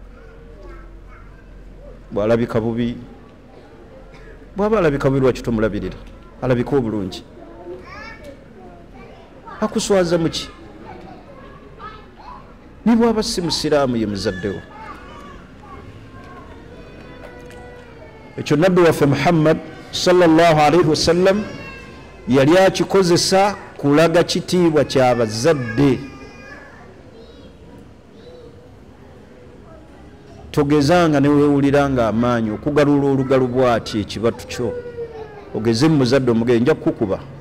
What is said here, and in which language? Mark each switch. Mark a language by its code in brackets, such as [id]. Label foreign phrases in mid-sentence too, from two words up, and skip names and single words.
[lg] Bw'alabika bubi, bw'aba alabika bubi lwaki tomulabirira? Alabika obulungi. Akuswaza muki? Ni bw'aba si musiraamu ye muzaddewo. Ekyo nabbi waffe Muhammad [ar] صلى الله عليه وسلم [lg] yali akikozesa kulaga kitiibwa ky'abazadde. Togezanga ne weewulira nga amaanyi okugalula olugalo bw'ati ekibatu kyo, ogeze mu muzadde omugere nja kukuba.